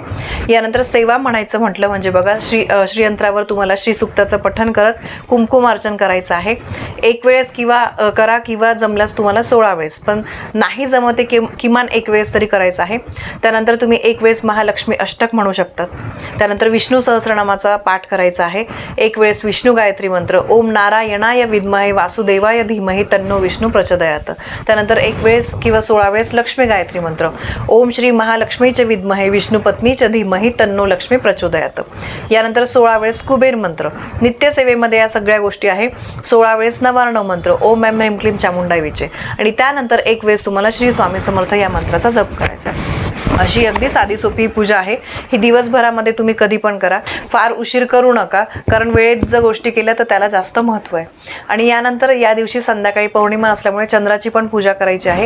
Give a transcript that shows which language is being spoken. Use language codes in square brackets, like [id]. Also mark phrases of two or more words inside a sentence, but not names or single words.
[mr] यानंतर सेवा म्हणायचं म्हटलं म्हणजे बघा श्रीयंत्रावर तुम्हाला श्रीसूक्ताचं पठण करत कुंकुमार्चन करायचं आहे. एक वेळेस करा किंवा जमल्यास तुम्हाला 16 वेळेस, पण नाही जमते किमान 1 वेळेस तरी करायचं आहे. त्यानंतर तुम्ही 1 वेळेस महालक्ष्मी अष्टक म्हणू शकतात. त्यानंतर विष्णू सहस्रनामाचा पाठ करायचा आहे. 1 वेळेस विष्णू गायत्री मंत्र, [sa] ओम नारायणाय विद्महे वासुदेवाय धीमहि तन्नो विष्णू प्रचोदयात. [mr] त्यानंतर 1 वेळेस किंवा 16 वेळेस लक्ष्मी गायत्री मंत्र, [sa] ओम श्री महालक्ष्मीचे विद्महे विष्णू पत्नीचे धीमहि तन्नो लक्ष्मी प्रचोदयात. [mr] यानंतर 16 वेळेस कुबेर मंत्र. नित्यसेवेमध्ये या सगळ्या गोष्टी आहे. 16 वेळेस नवार्णव मंत्र, [sa] ओम ऐं ह्रीं क्लीं चामुंडाई विचे. [mr] आणि त्यानंतर 1 वेळेस तुम्हाला श्री स्वामी समर्थ या मंत्राचा जप करायचा आहे. अशी अगदी साधी सोपी पूजा आहे ही. दिवसभरामध्ये तुम्ही कधी पण करा, फार उशीर करू नका, कारण वेळेत जर गोष्टी केल्या तर त्याला जास्त महत्त्व आहे. आणि यानंतर या दिवशी संध्याकाळी पौर्णिमा असल्यामुळे चंद्राची पण पूजा करायची आहे.